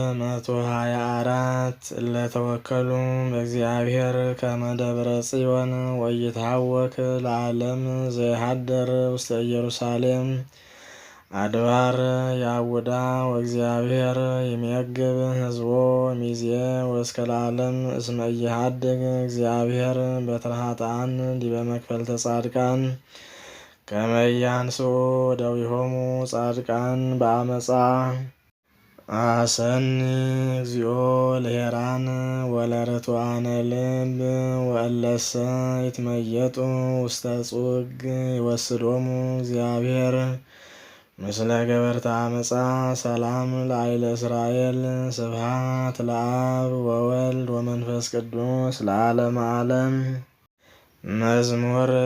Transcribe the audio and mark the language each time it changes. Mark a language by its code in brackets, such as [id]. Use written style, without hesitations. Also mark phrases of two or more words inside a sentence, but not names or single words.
[gez] 124 እለተወከሉ በእግዚአብሔር ከመ ደብረ ጽዮን ወይትሐወክ ለዓለም ዘይሃድር ውስተ ኢየሩሳሌም። አድባር ያውዳ ወእግዚአብሔር ይሜግብ ሕዝቦ ሚዜ ወእስከ ለዓለም እስመ ኢይሃድግ እግዚአብሔር በትረ ኃጥኣን ዲበ መክፈልተ ጻድቃን ከመ ኢያንሥኡ እደዊሆሙ ጻድቃን በአመፃ። አሰኒ እግዚኦ ለሄራን ወለርቱዓነ ልብ ወእለሰ ይትመየጡ ውስተ ጹግ ይወስዶሙ እግዚአብሔር ምስለ ገበርተ አመፃ። ሰላም ለአይለ እስራኤል። ስብሐት ለአብ ወወልድ ወመንፈስ ቅዱስ ለዓለመ ዓለም። መዝሙር